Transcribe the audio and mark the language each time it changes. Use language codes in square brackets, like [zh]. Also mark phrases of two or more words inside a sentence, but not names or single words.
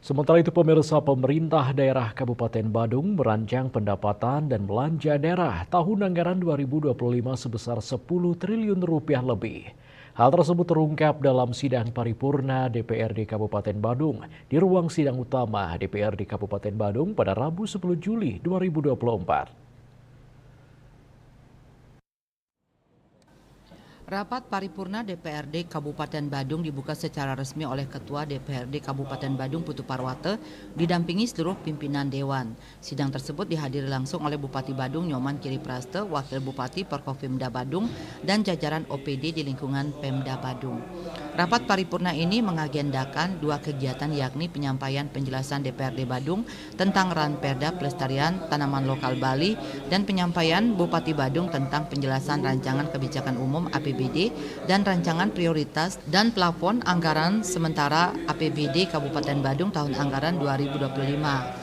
[id] Sementara itu pemirsa, pemerintah daerah Kabupaten Badung merancang pendapatan dan belanja daerah tahun anggaran 2025 sebesar 10 triliun rupiah lebih. Hal tersebut terungkap dalam sidang paripurna DPRD Kabupaten Badung di ruang sidang utama DPRD Kabupaten Badung pada Rabu 10 Juli 2024. Rapat paripurna DPRD Kabupaten Badung dibuka secara resmi oleh Ketua DPRD Kabupaten Badung Putu Parwate didampingi seluruh pimpinan Dewan. Sidang tersebut dihadiri langsung oleh Bupati Badung Nyoman Kiripraste, Wakil Bupati Porkopimda Badung, dan jajaran OPD di lingkungan Pemda Badung. Rapat paripurna ini mengagendakan dua kegiatan, yakni penyampaian penjelasan DPRD Badung tentang Ranperda Pelestarian Tanaman Lokal Bali dan penyampaian Bupati Badung tentang penjelasan rancangan kebijakan umum APBD dan rancangan prioritas dan plafon anggaran sementara APBD Kabupaten Badung tahun anggaran 2025.